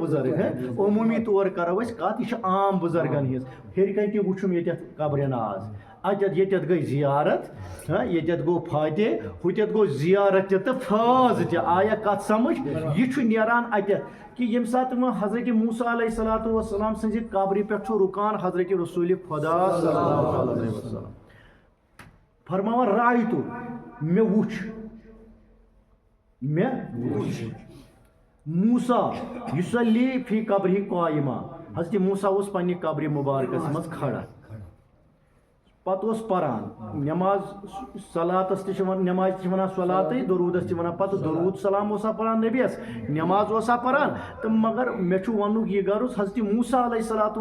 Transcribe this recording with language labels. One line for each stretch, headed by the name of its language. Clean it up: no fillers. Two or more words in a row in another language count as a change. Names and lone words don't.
Kashmiri: بُزرگ عموٗمی طور کرو أسۍ کتھ یہِ چھِ عام بُزرگن ہٕنٛز ہیٚرِ کَنۍ تہِ وٕچھُم ییٚتٮ۪تھ قبرِ ناز اتٮ۪تھ ییٚتٮ۪تھ گٔے زیارت ییٚتٮ۪تھ گوٚو فاتح ہُتٮ۪تھ گوٚو زیارت تہِ تہٕ فٲض تہِ آیا کتھ سمجھ یہِ چھُ نیران اتٮ۪تھ کہ ییٚمہِ ساتہٕ وۄنۍ حضرت موسیٰ
Arabic: علیہ الصلوۃ والسلام
Kashmiri: سٕنٛزِ قبرِ پٮ۪ٹھ چھُ رُکان حضرت رسول خدا
Arabic: صلی اللہ علیہ وسلم
Kashmiri: فرماوان رایتو مےٚ وُچھ
Arabic: موسیٰ یُصلی فی قبرہ قائمہ
Kashmiri: حضرت موسیٰ اوس پننہِ قبرِ مبارکس منٛز کھڑا پتہٕ اوس پران نماز صلاتس تہِ چھِ نماز تہِ چھِ ونان صلاتٕے درودس تہِ ونان پتہٕ درود سلام اوسا پران نبیس نماز اوسا پران تہٕ مگر مےٚ چھُ وننُک یہِ غرض حضرت موسیٰ
Arabic: علیہ الصلوۃ